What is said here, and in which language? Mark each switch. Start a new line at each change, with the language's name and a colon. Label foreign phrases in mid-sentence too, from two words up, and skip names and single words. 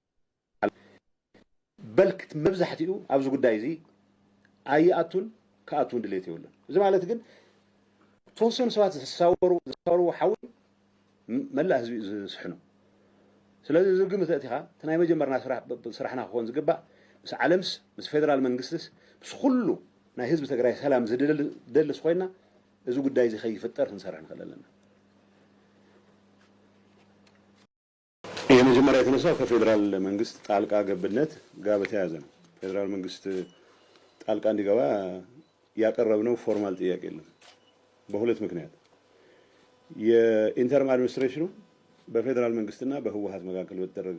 Tigrinya: በልክት መብዛሕትኡ ኣብዚ ጉዳይ እዚ ኣይኣቱን ከኣቱን ድሌት የብሉን እዚ ማለት ግን ተወሰኑ ሰባት ዝሳወሩ ሓዊ መላእ ህዝቢ ዝስሕኑ ስለዚ እዚ ግምት እቲኻ እቲ ናይ መጀመርና ስራሕና ክኾን ዝግባእ ምስ ዓለምስ ምስ ፌደራል መንግስትስ ምስ ኩሉ ናይ ህዝቢ ትግራይ ሰላም ዝደልስ ኮይና እዚ ጉዳይ እዚ ከይፍጠር ክንሰርሕ ንኽእል ኣለና
Amharic: የመጀመሪያ የተነሳው ከፌዴራል መንግስት ጣልቃ ገብነት ጋር በተያያዘ ነው ፌዴራል መንግስት ጣልቃ እንዲገባ ያቀረብነው ፎርማል ጥያቄ የለም በሁለት ምክንያት
English: interim administration
Amharic: በፌዴራል መንግስትና በህወሓት መካከል በተደረገ